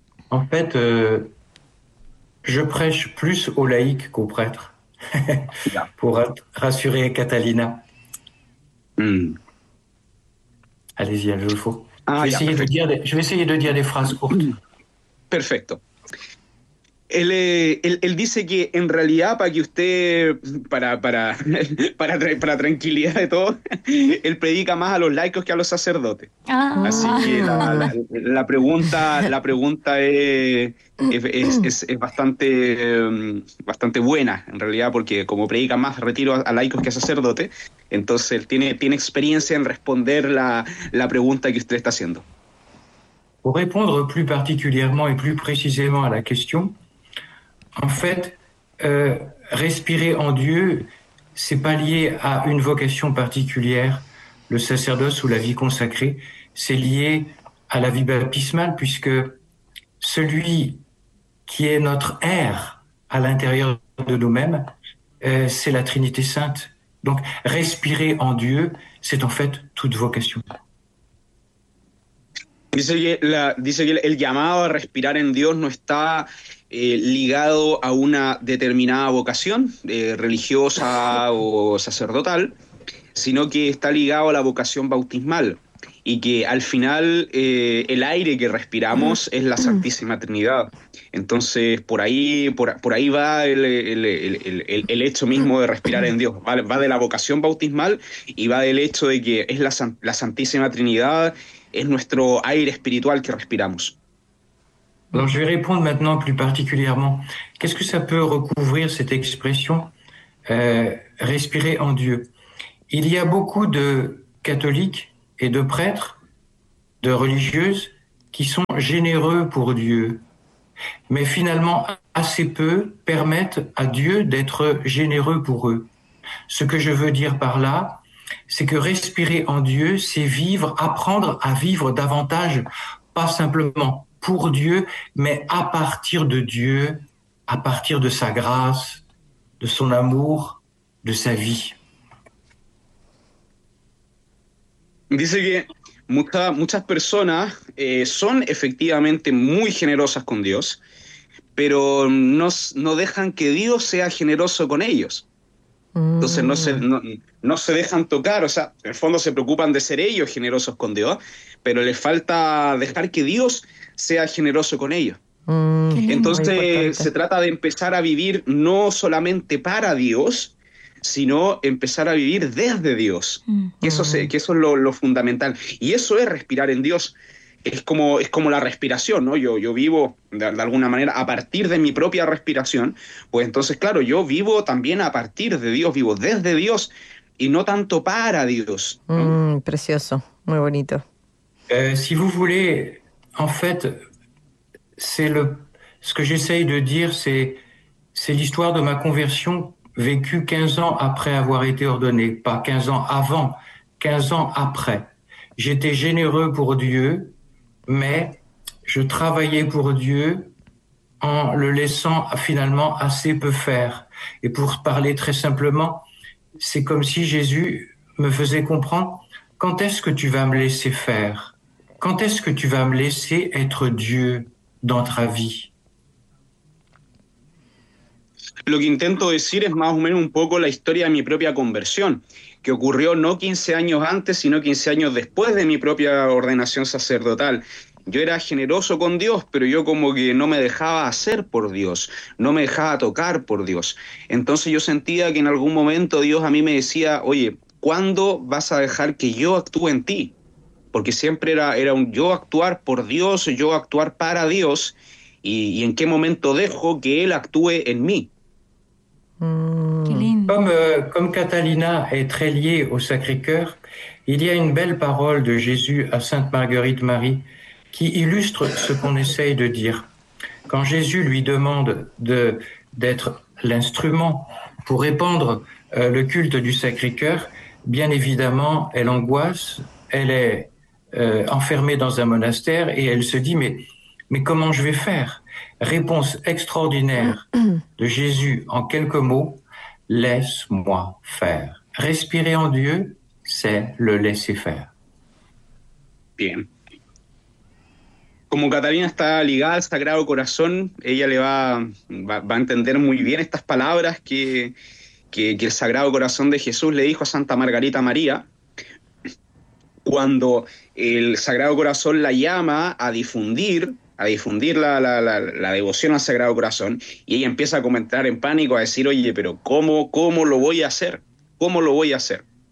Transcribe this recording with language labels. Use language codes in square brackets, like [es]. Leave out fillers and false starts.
[fr] En fait, je prêche plus aux laïcs qu'aux prêtres, pour rassurer Catalina. Allez-y, il faut. Je vais essayer de dire des phrases courtes. [es] Perfecto. Él dice que en realidad para que usted para tranquilidad de todo, él predica más a los laicos que a los sacerdotes. Ah. Así que la pregunta es bastante bastante buena en realidad, porque como predica más retiro a laicos que a sacerdotes, entonces tiene experiencia en responder la pregunta que usted está haciendo. [fr] Pour répondre plus particulièrement et plus précisément à la question. En fait, respirer en Dieu, c'est pas lié à une vocation particulière, le sacerdoce ou la vie consacrée, c'est lié à la vie baptismale, puisque celui qui est notre air à l'intérieur de nous-mêmes, c'est la Trinité Sainte. Donc, respirer en Dieu, c'est en fait toute vocation. [es] Dice que el llamado a respirar en Dios no está ligado a una determinada vocación religiosa o sacerdotal, sino que está ligado a la vocación bautismal. y que al final el aire que respiramos es la Santísima Trinidad. Entonces, por ahí va el hecho mismo de respirar en Dios. Va de la vocación bautismal y va del hecho de que es la Santísima Trinidad, es nuestro aire espiritual que respiramos. [fr] Alors, je vais répondre maintenant plus particulièrement. Qu'est-ce que ça peut recouvrir cette expression respirer en Dieu? Il y a beaucoup de catholiques et de prêtres, de religieuses, qui sont généreux pour Dieu, mais finalement, assez peu permettent à Dieu d'être généreux pour eux. Ce que je veux dire par là, c'est que respirer en Dieu, c'est vivre, apprendre à vivre davantage, pas simplement pour Dieu, mais à partir de Dieu, à partir de sa grâce, de son amour, de sa vie. [es] Dice que muchas personas son efectivamente muy generosas con Dios, pero no dejan que Dios sea generoso con ellos. Entonces no se dejan tocar, o sea, en el fondo se preocupan de ser ellos generosos con Dios, pero les falta dejar que Dios sea generoso con ellos. Qué lindo, muy Entonces se importante. trata de empezar a vivir no solamente para Dios, sino empezar a vivir desde Dios. Que eso es lo fundamental. Y eso es respirar en Dios. Es como la respiración, ¿no? Yo vivo de alguna manera a partir de mi propia respiración. Pues entonces, claro, yo vivo también a partir de Dios, vivo desde Dios y no tanto para Dios, ¿no? Precioso, muy bonito. [fr] Si vous voulez, en fait, ce que j'essaye de dire, c'est l'histoire de ma conversion. Vécu 15 ans après avoir été ordonné, pas 15 ans avant, 15 ans après. J'étais généreux pour Dieu, mais je travaillais pour Dieu en le laissant finalement assez peu faire. Et pour parler très simplement, c'est comme si Jésus me faisait comprendre, quand est-ce que tu vas me laisser faire? Quand est-ce que tu vas me laisser être Dieu dans ta vie? [es] Lo que intento decir es más o menos un poco la historia de mi propia conversión, que ocurrió no 15 años antes, sino 15 años después de mi propia ordenación sacerdotal. Yo era generoso con Dios, pero yo como que no me dejaba hacer por Dios, no me dejaba tocar por Dios. Entonces yo sentía que en algún momento Dios a mí me decía, oye, ¿cuándo vas a dejar que yo actúe en ti? Porque siempre era un yo actuar por Dios, yo actuar para Dios, y en qué momento dejo que Él actúe en mí. Qué lindo. [fr] Comme Catalina est très liée au Sacré-Cœur, il y a une belle parole de Jésus à Sainte Marguerite Marie qui illustre ce qu'on essaye de dire. Quand Jésus lui demande d'être l'instrument pour répandre le culte du Sacré-Cœur, bien évidemment, elle angoisse, elle est enfermée dans un monastère et elle se dit, mais comment je vais faire? Réponse extraordinaire de Jésus en quelques mots. Laisse-moi faire. Respirer en Dieu, c'est le laisser faire. Bien. [es] Como Catalina está ligada al Sagrado Corazón, ella le va a entender muy bien estas palabras que el Sagrado Corazón de Jesús le dijo a Santa Margarita María, cuando el Sagrado Corazón la llama a difundir la devoción al Sagrado Corazón, y ella empieza a comentar en pánico, a decir, oye, pero ¿cómo lo voy a hacer? ¿Cómo lo voy a hacer?